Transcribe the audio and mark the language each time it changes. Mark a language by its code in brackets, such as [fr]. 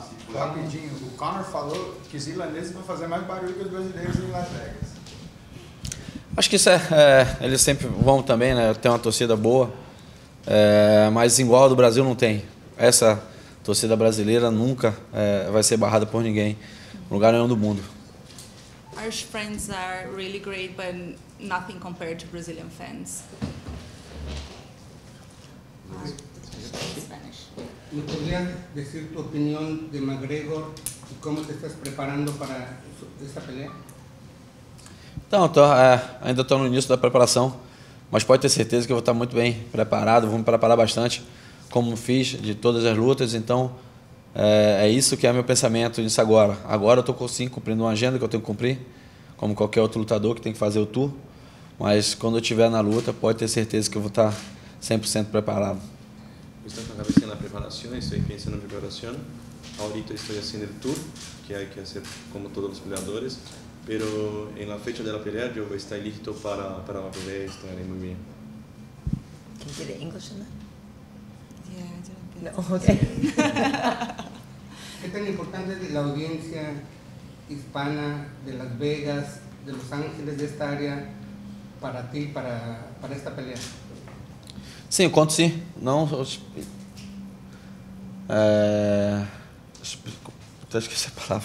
[pt] Rapidinho, o Conor falou que os irlandeses vão fazer mais barulho que os brasileiros em Las Vegas. Acho que isso eles sempre vão também, né? Tem uma torcida boa, mas igual a do Brasil não tem. Essa torcida brasileira nunca vai ser barrada por ninguém, em lugar nenhum do mundo. [en] Irish friends are really great, but nothing compared to Brazilian fans. Spanish. [es] ¿Me podrías decir tu opinión de McGregor y cómo te estás preparando para esta pelea? [pt] Então, ainda estou no início da preparação, mas pode ter certeza que eu vou estar muito bem preparado, vou me preparar bastante, como fiz de todas as lutas. Então, é isso que é meu pensamento nisso agora. Agora eu estou cumprindo uma agenda que eu tenho que cumprir, como qualquer outro lutador que tem que fazer o tour, mas quando eu estiver na luta, pode ter certeza que eu vou estar 100% preparado. [es] Estou con la cabeza en la preparación, estoy pensando en preparación. Ahorita estoy haciendo el tour, que hay que hacer como todos los peleadores, pero en la fecha de la pelea yo estar listo para la pelea, estaré muy bien. [en] Can you get English in that? Yeah, I didn't get No, okay. [es] ¿Qué tan importante es la audiencia hispana de Las Vegas, de Los Ángeles, de esta área, para ti, para esta pelea? [pt] Sim, eu conto sim. Não, até esqueci a palavra.